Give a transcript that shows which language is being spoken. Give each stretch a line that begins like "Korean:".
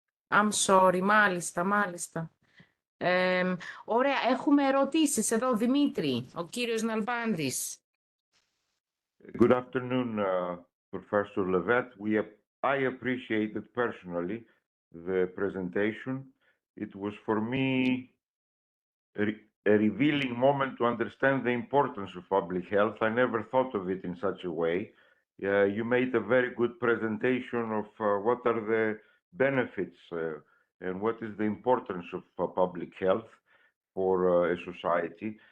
English: I'm sorry,
Greek: μάλιστα. Ωραία, έχουμε ερωτήσεις εδώ, Δημήτρη, ο κύριος Ναλμπάντης.
English: Good afternoon, Professor Levet. I appreciated personally the presentation. It was for me a revealing moment to understand the importance of public health. I never thought of it in such a way. You made a very good presentation of what are the benefits and what is the importance of public health for a society.